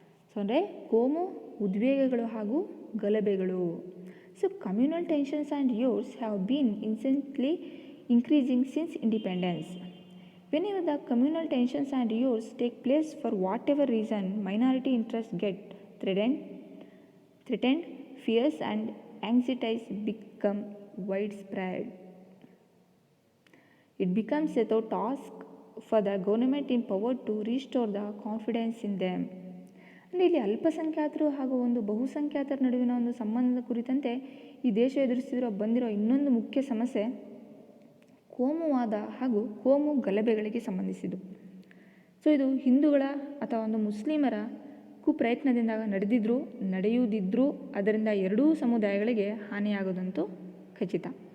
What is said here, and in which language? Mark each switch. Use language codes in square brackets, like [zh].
[kn] So ಅಂದರೆ ಕೋಮು ಉದ್ವೇಗಗಳು ಹಾಗೂ ಗಲಭೆಗಳು. [en] So communal tensions and riots have been incessantly increasing since independence. Whenever the communal tensions and riors take place for whatever reason, minority interests get threatened, fears and anxieties become widespread. It becomes a task for the government in power to restore the confidence in them. [kn] ಅಂದರೆ ಇಲ್ಲಿ ಅಲ್ಪಸಂಖ್ಯಾತರು ಹಾಗೂ ಒಂದು ಬಹುಸಂಖ್ಯಾತರ ನಡುವಿನ ಒಂದು ಸಂಬಂಧದ ಕುರಿತಂತೆ ಈ ದೇಶ ಬಂದಿರೋ ಇನ್ನೊಂದು ಮುಖ್ಯ ಸಮಸ್ಯೆ ಕೋಮುವಾದ ಹಾಗೂ ಕೋಮು ಗಲಭೆಗಳಿಗೆ ಸಂಬಂಧಿಸಿದ್ದು. ಸೊ ಇದು ಹಿಂದೂಗಳ ಅಥವಾ ಒಂದು ಮುಸ್ಲಿಮರ ಕುಪ್ರಯತ್ನದಿಂದ ನಡೆಯುವುದಿದ್ರೂ ಅದರಿಂದ ಎರಡೂ ಸಮುದಾಯಗಳಿಗೆ ಹಾನಿಯಾಗೋದಂತೂ ಖಚಿತ.